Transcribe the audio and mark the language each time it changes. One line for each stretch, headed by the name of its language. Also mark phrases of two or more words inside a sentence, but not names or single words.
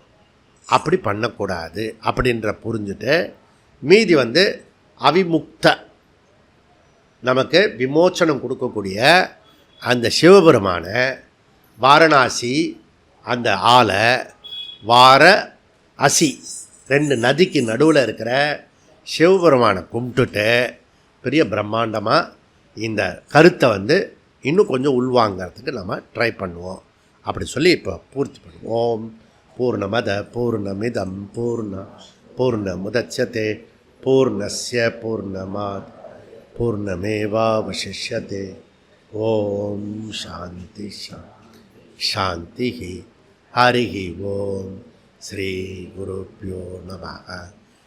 Tamil: அப்படி பண்ணக்கூடாது அப்படின்ற புரிஞ்சுட்டு மீதி வந்து அவிமுக்த நமக்கு விமோச்சனம் கொடுக்கக்கூடிய அந்த சிவபெருமான வாரணாசி அந்த ஆலை வார அசி 2 நதிக்கு நடுவில் இருக்கிற சிவபெருமானை கும்பிட்டுட்டு பெரிய பிரம்மாண்டமாக இந்த கருத்தை வந்து இன்னும் கொஞ்சம் உள்வாங்கிறதுக்கு நம்ம ட்ரை பண்ணுவோம். அப்படி சொல்லி இப்போ பூர்த்தி பண்ணுவோம்.
Sanskrit: ॐ पूर्णमद पूर्णमिदं पूर्णमुदच्यते पूर्णस्य पूर्णमात् पूर्णमेवावशिष्यते. ॐ शान्ति शान्ति। शान्ति. हरि ॐ। श्री गुरुभ्यो नम.